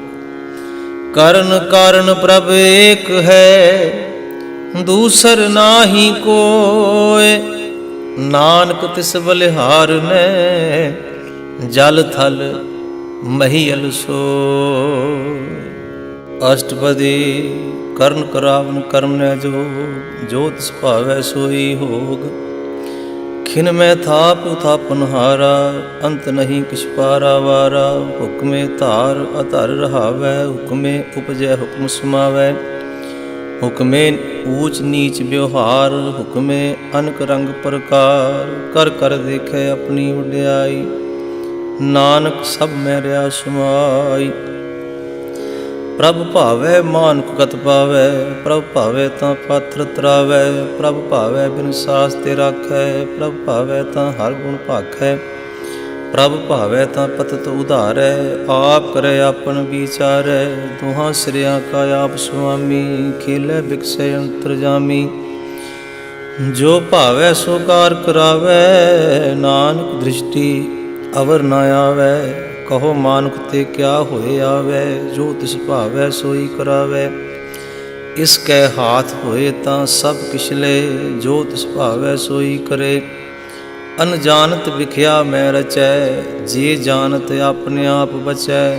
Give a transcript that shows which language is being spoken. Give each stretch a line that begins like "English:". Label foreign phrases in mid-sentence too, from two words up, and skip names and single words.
Punjabi: ਕਰਣ ਕਾਰਣ ਪ੍ਰਭ ਏਕ ਹੈ, ਦੂਸਰ ਨਾਹਿ ਕੋਇ, ਨਾਨਕ ਤਿਸ ਬਲਿਹਾਰ ਨੇ, ਜਲ ਥਲ ਮਹੀਅਲ ਸੋਇ। ਅਸਟਪਦੀ ਕਰਣ ਕਰਾਵਨ ਕਰਮ ਨ ਜੋਗ, ਜੋ ਤਿਸ ਭਾਵੈ ਸੋਈ ਹੋਗ, ਖਿਨ ਮਹਿ ਥਾਪ ਥਾਪਨਹਾਰਾ, ਅੰਤ ਨਹੀਂ ਕਿਛ ਪਾਰਾ ਵਾਰਾ, ਹੁਕਮੇ ਧਾਰ ਅਧਰ ਰਹਾਵੈ, ਹੁਕਮੇ ਉਪਜੈ ਹੁਕਮ ਸਮਾਵੈ, ਹੁਕਮੇ ਊਚ ਨੀਚ ਬਿਉਹਾਰ, ਹੁਕਮੇ ਅਨਕ ਰੰਗ ਪਰਕਾਰ, ਕਰ ਕਰ ਦੇਖੇ ਅਪਨੀ ਵਡਿਆਈ, ਨਾਨਕ ਸਭ ਮਹਿ ਰਹਿਆ ਸਮਾਈ। ਪ੍ਰਭ ਭਾਵੈ ਮਾਨੁਖ ਗਤਿ ਪਾਵੈ, ਪ੍ਰਭ ਭਾਵੈ ਤਾਂ ਪਾਥਰ ਤਰਾਵੈ, ਪ੍ਰਭ ਭਾਵੈ ਬਿਨ ਸਾਸ ਤੇ राखै, ਪ੍ਰਭ ਭਾਵੈ ਤਾਂ ਹਰ ਗੁਣ ਭਾਖੈ, ਪ੍ਰਭ ਭਾਵੈ ਤਾਂ ਪਤਿਤ ਉਧਾਰੈ, ਆਪ ਕਰੇ ਆਪਨ ਬੀਚਾਰੈ, ਦੁਹਾਂ ਸਿਰਿਆਂ ਕਾ ਆਪ ਸੁਆਮੀ, ਖੇਲੈ ਬਿਗਸੈ ਅੰਤਰਜਾਮੀ, ਜੋ ਭਾਵੈ ਸੋ ਕਾਰ ਕਰਾਵੈ, ਨਾਨਕ ਦ੍ਰਿਸਟਿ ਅਵਰ ਨ ਆਵੈ, ਕਹੋ ਮਾਨੁਖ ਤੇ ਕਿਆ ਹੋਏ ਆਵੈ, ਜੋ ਤਿਸ ਭਾਵੈ ਸੋਈ ਕਰਾਵੈ। ਇਸ ਕੈ ਹਾਥ ਹੋਏ ਤਾਂ ਸਭ ਕਿਛ ਲੈ, ਜੋ ਤਿਸ ਭਾਵੈ ਸੋਈ ਕਰੇ। ਅਨਜਾਨਤ ਵਿਖਿਆ ਮੈਂ ਰਚੈ, ਜੇ ਜਾਨਤ ਆਪਣੇ ਆਪ ਬਚੈ।